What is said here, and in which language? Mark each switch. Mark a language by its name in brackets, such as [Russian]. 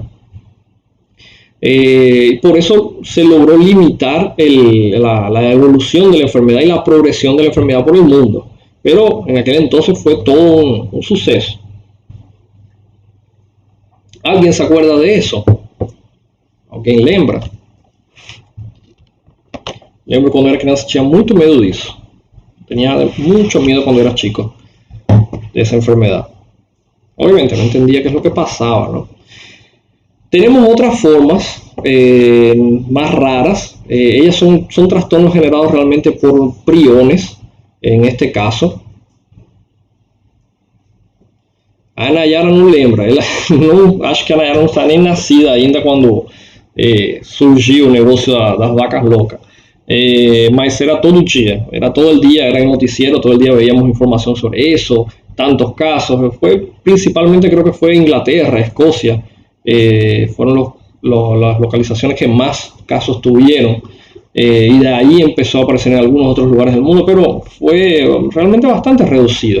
[Spanish] Por eso se logró limitar la evolución de la enfermedad y la progresión de la enfermedad por el mundo. Pero en aquel entonces fue todo un suceso. ¿Alguien se acuerda de eso? ¿Alguien [Portuguese] lembra? Lembro [Spanish] cuando [Portuguese] era criança tinha muito medo disso. [Spanish] Tenía mucho miedo cuando era chico de esa enfermedad. Obviamente no entendía qué es lo que pasaba, ¿no? Tenemos otras formas más raras. Ellas son trastornos generados realmente por priones, en este caso. [Portuguese] A Nayara não lembra. Acho que a Nayara não está nem nascida ainda quando surgiu o negócio das vacas loucas. Mas era todo dia, [Spanish] era todo el día, era el noticiero, todo el día veíamos información sobre eso, tantos casos. Principalmente creo que fue Inglaterra, Escocia, fueron las localizaciones que más casos tuvieron, y de ahí empezó a aparecer en algunos otros lugares del mundo, pero fue realmente bastante reducido.